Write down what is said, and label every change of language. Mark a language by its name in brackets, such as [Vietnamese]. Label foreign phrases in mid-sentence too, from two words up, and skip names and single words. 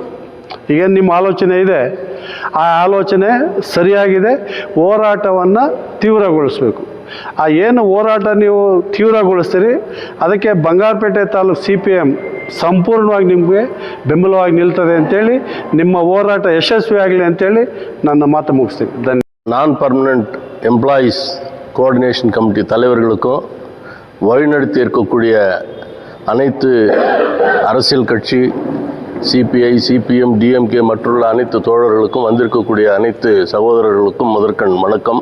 [Kannada] ಈಗ ನಿಮ್ಮ ಆಲೋಚನೆ ಇದೆ, ಆ ಆಲೋಚನೆ ಸರಿಯಾಗಿದೆ. ಹೋರಾಟವನ್ನು ತೀವ್ರಗೊಳಿಸಬೇಕು. ಆ ಏನು ಹೋರಾಟ ನೀವು ತೀವ್ರಗೊಳಿಸ್ತೀರಿ ಅದಕ್ಕೆ ಬಂಗಾರಪೇಟೆ ತಾಲೂಕು CPM ಸಂಪೂರ್ಣವಾಗಿ ನಿಮಗೆ ಬೆಂಬಲವಾಗಿ ನಿಲ್ತದೆ ಅಂತೇಳಿ ನಿಮ್ಮ ಹೋರಾಟ ಯಶಸ್ವಿ ಆಗಲಿ ಅಂತೇಳಿ ನನ್ನ ಮಾತು ಮುಗಿಸ್ತೀನಿ. ಧನ್ಯವಾದ. [Tamil] நான் பர்மனெண்ட் எம்ப்ளாயீஸ் கோஆர்டினேஷன் கமிட்டி தலைவர்களுக்கும் வழிநடத்தி இருக்கக்கூடிய அனைத்து அரசியல் கட்சி CPI, CPM, DMK மற்றுள்ள அனைத்து தோழர்களுக்கும் வந்திருக்கக்கூடிய அனைத்து சகோதரர்களுக்கும் முதற்கண் வணக்கம்.